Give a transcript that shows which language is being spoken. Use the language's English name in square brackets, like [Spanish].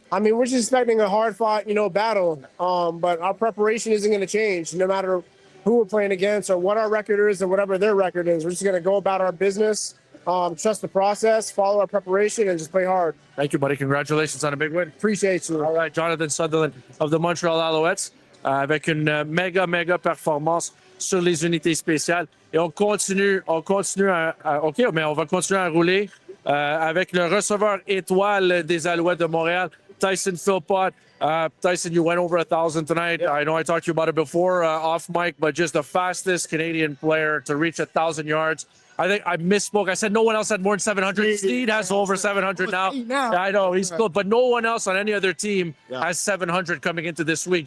[English] I mean, we're just expecting a hard-fought, battle. But our preparation isn't going to change, no matter who we're playing against or what our record is or whatever their record is. We're just going to go about our business, trust the process, follow our preparation, and just play hard. Thank you, buddy. Congratulations on a big win. Appreciate you. All right, [French] Jonathan Sutherland of the Montreal Alouettes, avec une méga performance sur les unités spéciales. Et on continue OK, mais on va continuer à rouler avec le receveur étoile des Alouettes de Montréal, Tyson Philpot. [English] Tyson, you went over 1,000 tonight. Yeah. I know I talked to you about it before off mic, but just the fastest Canadian player to reach 1,000 yards. I think I misspoke. I said no one else had more than 700. Snead has over 700 now. I know he's good, but no one else on any other team has 700 coming into this week.